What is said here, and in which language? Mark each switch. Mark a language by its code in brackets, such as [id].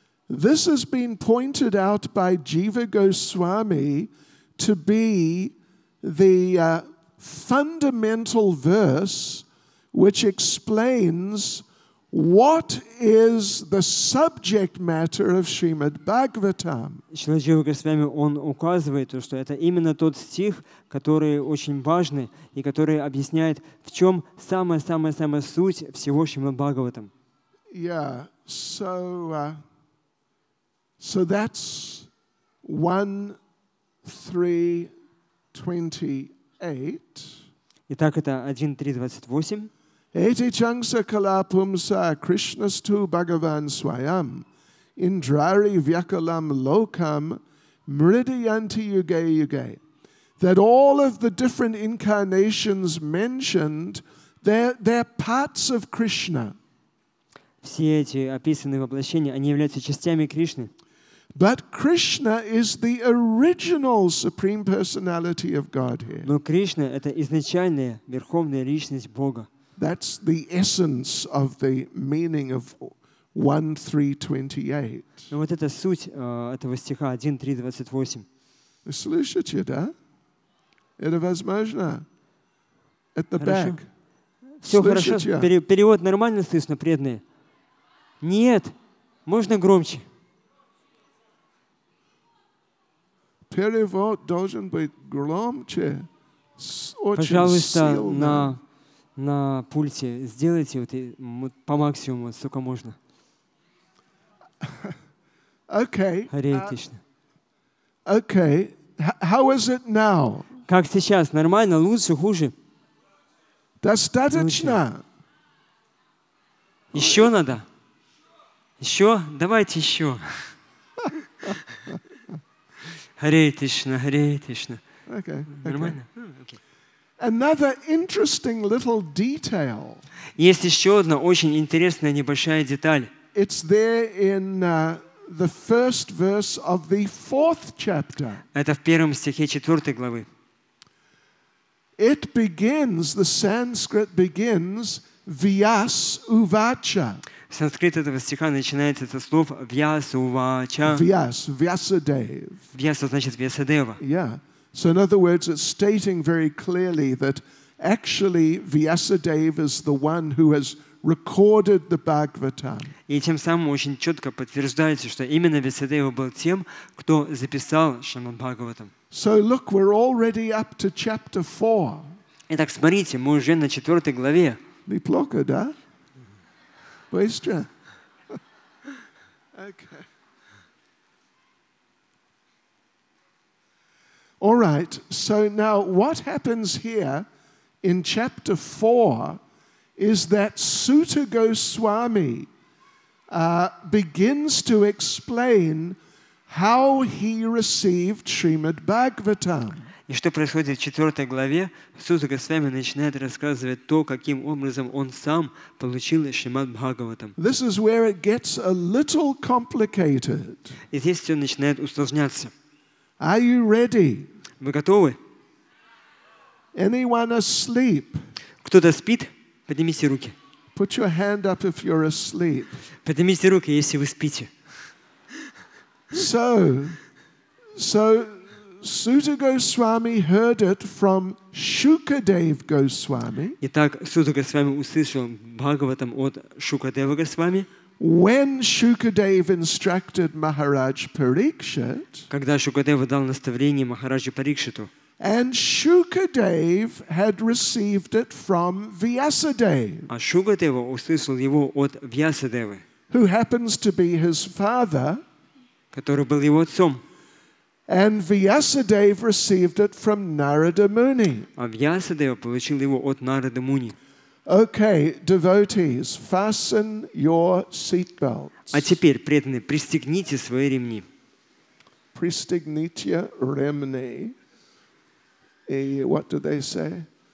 [en] This has been pointed out by Jiva Goswami to be the fundamental verse which explains what is the subject matter of Srimad Bhagavatam. [ru] Джива Госвами он указывает, что это именно тот стих, который очень важный и который объясняет, в чем самая суть всего Шримад Бхагаватам. [en] Yeah, so that's 1, 3, 28. [ru] Итак, это 1, 3, 28. [sa] Eti changsa kalapumsa Krishnastu Bhagavan Swayam Indrari Vyakalam Lokam Mridayanti Yuge Yuge. [en] That all of the different incarnations mentioned, they're parts of Krishna. [ru] Все эти описанные воплощения, они являются частями Кришны. [en] But Krishna is the original Supreme Personality of Godhead. [ru] Но Кришна — это изначальная верховная личность Бога. [en] That's the essence of the meaning of 1, 3, 28. [ru] Но вот это суть этого стиха 1, 3, 28. Слышите, да? Это возможно? [en] At the back. [ru] Все хорошо. Перевод нормально слышно, преданные? Нет. Можно громче. Перевод должен быть громче. Пожалуйста, на пульте сделайте вот по максимуму, сколько можно. [en] Okay. [sa] Харе Кришна. [en] Okay. How is it now? [ru] Как сейчас? Нормально? Лучше? Хуже? Достаточно. Еще надо? Еще? Давайте еще. [sa] Харе Кришна, Харе Кришна. [en] Okay. [ru] Нормально? Okay. [en] Another interesting little detail. [ru] Есть еще одна очень интересная небольшая деталь. [en] It's there in the first verse of the 4th chapter. [ru] Это в 1 стихе 4 главы. [en] It begins, the Sanskrit begins, Vyas Uvacha. [ru] Санскрит этого стиха начинается со слов Вьяса Увача. [en] Vyasadeva. [ru] Вьяса значит Вьясадева. [en] Yeah. So in other words, it's stating very clearly that actually Vyasadeva is the one who has recorded the Bhagavatam. [ru] И тем самым очень четко подтверждается, что именно Вьясадева был тем, кто записал Шримад Бхагаватам. [en] So look, we're already up to chapter 4. [ru] Итак, смотрите, мы уже на 4 главе. Неплохо, да? Быстро. Okay. [en] All right, so now what happens here in chapter 4 is that Sutta Goswami begins to explain how he received Srimad Bhagavatam. [ru] И что происходит в 4 главе, САДХУ Госвами начинает рассказывать то, каким образом он сам получил Шримад Бхагаватам. [en] This is where it gets a little complicated. [ru] И здесь все начинает усложняться. [en] Are you ready? [ru] Вы готовы? [en] Anyone asleep? [ru] Кто-то спит? Поднимите руки. [en] Put your hand up if you're asleep. [ru] Поднимите руки, если вы спите. [en] So Sutta Goswami heard it from Shukadev Goswami. [ru] Итак, САДХУ Госвами услышал Бхагаватам от Шукадева Госвами. [en] When Shukadev instructed Maharaj Parikshit, [ru] когда Шукадева дал наставление Махараджу Парикшиту, [en] And Shukadev had received it from Vyasadeva, [ru] А Шукадева услышал его от Вьясадевы, [en] who happens to be his father. [ru] который был его отцом. [en] And Vyasadeva received it from Narada Muni. [ru] А Вьясадева получил его от Нарады Муни. [en] Okay, devotees, fasten your seatbelts. [ru] А теперь, преданные, пристегните свои ремни. Pristignitya remni. [en] What do they say?